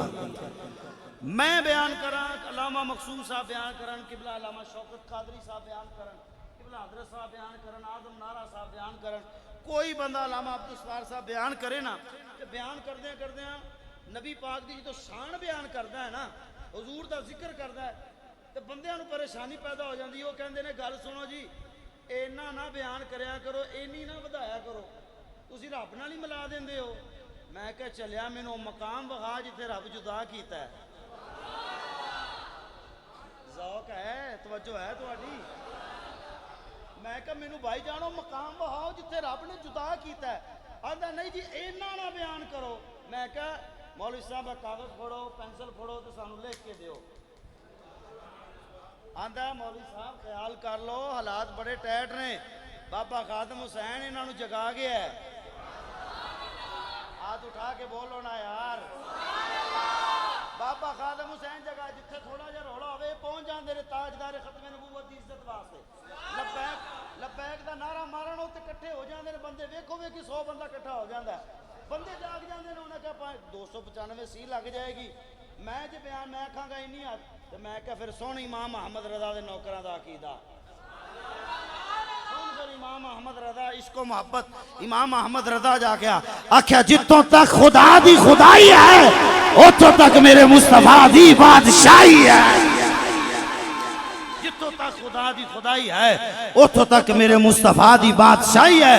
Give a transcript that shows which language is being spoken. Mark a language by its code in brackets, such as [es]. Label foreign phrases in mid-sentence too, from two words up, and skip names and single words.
[pa] میں بیان کران، علامہ مقصود صاحب بیان کران، قبلہ علامہ شوکت قادری صاحب بیان کران، قبلہ حضرت صاحب بیان کران، آدم نارا صاحب بیان کران، کوئی بندہ علامہ عبدالسوار صاحب بیان کرے نا، کہ بیان کردے ہیں نبی پاک دی تو شان بیان کردا ہے نا، حضور دا ذکر کردا ہے، تو بندیاں نو پریشانی پیدا ہو جاندی، وہ کہندے نے گل سنو جی اینا نہ بیان کریا کرو، اینی نہ بدایا کرو، تسی رب نال ہی ملا دیندے ہو۔ میں کہا چلیا مینوں مقام وغا جتھے رب جدا کیتا ہے۔ ذوق ہے، توجہ ہے تہاڈی؟ میں کہا مینوں بھائی جانو مقام وہاؤ جتھے رب نے جدا کیتا ہے۔ آندا نہیں جی اینا نہ بیان کرو۔ میں کہا مولوی صاحب کاغذ پھڑو پینسل پھڑو تو سانو لکھ کے دیو۔ آندا مولوی صاحب خیال کر لو حالات بڑے ٹائٹ نے، بابا خادم حسین انہاں نو جگا گیا ہے۔ ہاتھ اٹھا کے بولو نا یار، بابا خادم حسین جگہ جتھے تھوڑا جا رولا ہوئے پہنچ جاندے نے تاجدار ختم نبوت دی عزت واسطے، لبیک لبیک دا نعرہ مارن ہوتے کٹھے ہو جاندے نے بندے، ویکھو ویکھی 100 بندہ کٹھا ہو جاندا ہے، بندے جاگ جاندے نے، انہیں کہا 295 سی لگ جائے گی۔ میں جی بیان میں کھاں گا انہی ہاتھ، تو میں کہا پھر سونی امام محمد رضا دے نوکراں دا عقیدہ، امام احمد رضا عشق و محبت، امام احمد رضا جا گیا آکھیا جتوں تک خدا دی خدائی ہے اتوں تک میرے مصطفیٰ دی بادشاہی ہے، جتوں تک خدا دی خدائی ہے اتوں تک میرے مصطفیٰ دی بادشاہی ہے۔